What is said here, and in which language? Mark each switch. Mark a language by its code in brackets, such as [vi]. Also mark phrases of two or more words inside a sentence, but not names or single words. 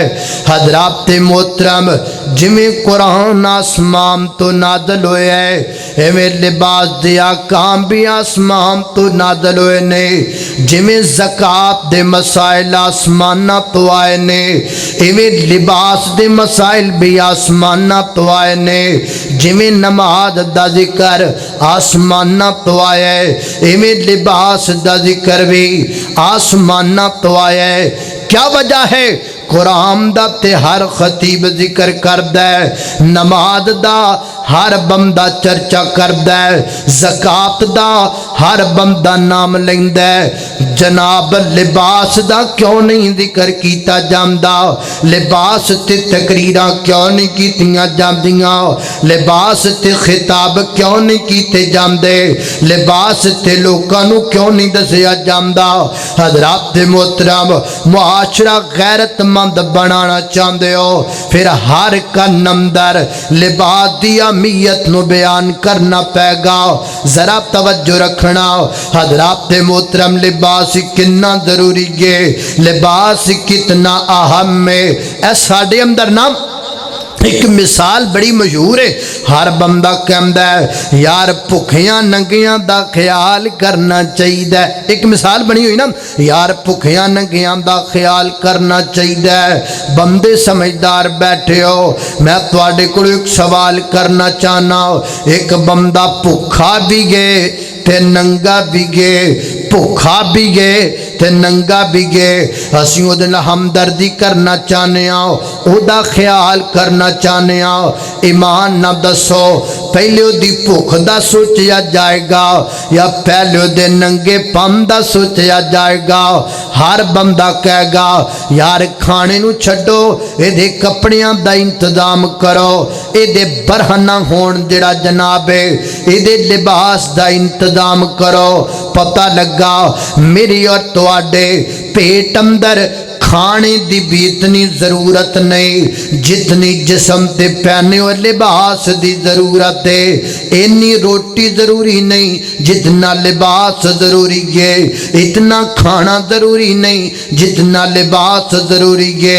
[pa] حضرات محترم، جویں قرآن آسمان تو نازل ہویا ہے ایویں لباس دے احکام بھی آسمان تو نازل ہوئے نے، جویں زکوٰۃ دے مسائل آسماناں تو آئے نے ایویں لباس دے مسائل بھی آسماناں تو آئے نے، جویں نماز دا ذکر آسماناں تو آیا ہے ایویں لباس دا ذکر بھی آسماناں تو آیا ہے۔ [ur] کیا وجہ ہے؟ [pa] قرآن دا تے ہر خطیب ذکر کردہ ہے، نماز دا ہر بندہ چرچا کردہ ہے، زکوٰۃ دا ہر بندہ نام لیندہ ہے، جناب لباس دا کیوں نہیں ذکر کیتا جاندہ؟ لباس تے تقریراں کیوں نہیں کیتیاں جاندیاں؟ لباس تے خطاب کیوں نہیں کیتے جاندے؟ لباس تے لوکاں نو کیوں نہیں دسیا جاندہ؟ حضرات محترم، معاشرہ غیرت مند بنانا چاہندے ہو، پھر ہر کا نمدر لباس دی اہمیت نو بیان کرنا پے گا۔ ذرا توجہ رکھنا حضرات محترم، لباس کتنا ضروری ہے، لباس کتنا اہم ہے۔ اے ساڈے اندر نا ایک مثال بڑی مشہور ہے، ہر بندہ کہندا ہے یار بھکھیاں ننگیاں دا خیال کرنا چاہیے، ایک مثال بنی ہوئی نا، یار بھکھیاں ننگیاں دا خیال کرنا چاہیے۔ بندے سمجھدار بیٹھے ہو، میں تواڈے کول ایک سوال کرنا چاہنا، ایک بندہ بھکھا بھی گئے تے ننگا بھی گئے، بھکھا بھی گئے تے ننگا بھی گئے، اسی او دے نال ہمدردی کرنا چاہنے ہاں، او دا خیال کرنا چاہنے ہاں، ایمان نہ دسو پہلے او دی بھوک دا سوچیا جائے گا یا پہلے او دے ننگے پن دا سوچیا جائے گا؟ ہر بندہ کہے گا یار کھانے نو چھڈو، اے دے کپڑیاں دا انتظام کرو، اے دے برہنہ ہون جڑا جناب ہے، اے دے لباس دا انتظام کرو۔ پتہ لگا میری اور تواڈے پیٹ اندر کھانے دی بھی اتنی ضرورت نہیں جتنی جسم تے پہنے ہوئے لباس دی ضرورت ہے، اینی روٹی ضروری نہیں جتنا لباس ضروری ہے، اتنا کھانا ضروری نہیں جتنا لباس ضروری ہے۔